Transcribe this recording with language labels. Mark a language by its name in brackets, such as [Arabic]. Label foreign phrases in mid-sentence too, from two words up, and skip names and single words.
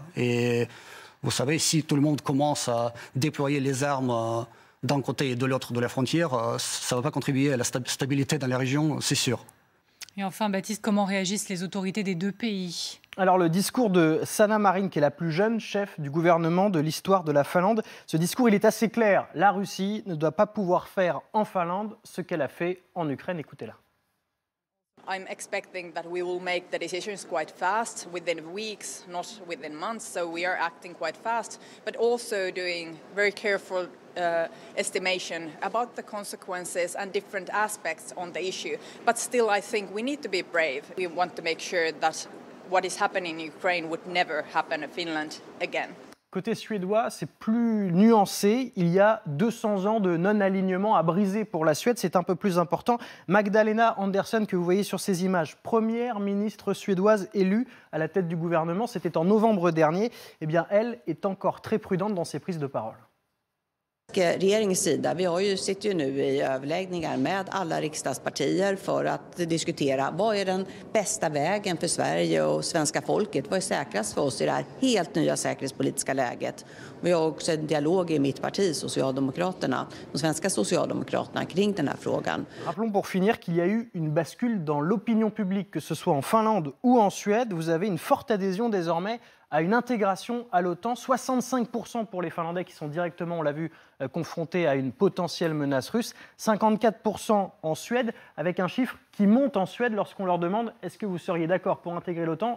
[French] Et vous savez, si tout le monde commence à déployer les armes d'un côté et de l'autre de la frontière, ça ne va pas contribuer à la stabilité dans la région, c'est sûr. Et enfin, Baptiste, comment réagissent les autorités des 2 pays ? Alors le discours de Sanna Marin, qui est la plus jeune chef du gouvernement de l'histoire de la Finlande, ce discours il est assez clair. La Russie ne doit pas pouvoir faire en Finlande ce qu'elle a fait en Ukraine. Écoutez-la. [English] I'm expecting that we will make the decisions quite fast, within weeks, not within months. So we are acting quite fast, but also doing very careful estimation about the consequences and different aspects on the issue. But still, I think we need to be brave. We want to make sure that what is happening in Ukraine would never happen in Finland again. [French] Côté suédois, c'est plus nuancé. Il y a 200 ans de non-alignement à briser pour la Suède. C'est un peu plus important. Magdalena Andersson, que vous voyez sur ces images, première ministre suédoise élue à la tête du gouvernement, c'était en novembre dernier. Eh bien, elle est encore très prudente dans ses prises de parole. [Swedish] Regeringens sida, sitter ju nu i överläggningar med alla riksdagspartier för att diskutera vad är den bästa vägen för Sverige och svenska folket. Vad är säkrast för oss i det här helt nya säkerhetspolitiska läget? Vi har också en dialog i mitt parti, Socialdemokraterna, de svenska Socialdemokraterna, kring den här frågan. [French] Rappelons pour finir qu'il y a eu une bascule dans l'opinion publique, que ce soit en Finlande ou en Suède. Vous avez une forte adhésion désormais à une intégration à l'OTAN. 65% pour les Finlandais qui sont directement, on l'a vu, confrontés à une potentielle menace russe. 54% en Suède, avec un chiffre qui monte en Suède lorsqu'on leur demande « Est-ce que vous seriez d'accord pour intégrer l'OTAN ?»